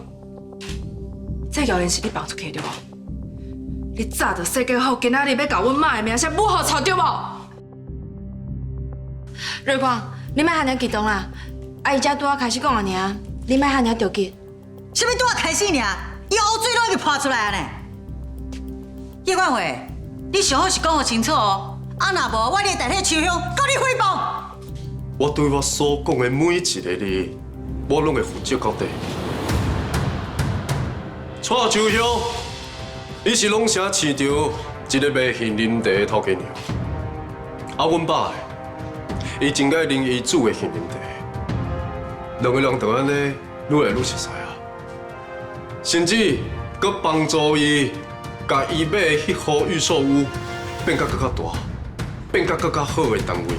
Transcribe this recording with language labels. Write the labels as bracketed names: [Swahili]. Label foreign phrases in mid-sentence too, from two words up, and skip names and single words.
[Min Nan Chinese] 这谣言是你放出去对无？你早就设计好，今仔日要甲阮妈的名声抹好臭对无？瑞光，你莫遐尔激动啦！阿姨才拄仔开始讲啊尔，你莫遐尔着急。什么拄仔开始尔？伊乌水拢已经泼出来啊呢！叶冠伟，你上好是讲互清楚哦，啊若无我会代替秋香告你诽谤。我对我所讲的每一个字，我拢会负责到底。蔡秋香，伊是龙城市场一个卖杏仁茶的头家娘，啊，阮爸，伊真爱啉伊煮的杏仁茶，两个人就安尼愈来愈熟悉啊，甚至佮帮助伊，甲伊买的迄户寓所屋变甲更较大，变甲更较好的单位。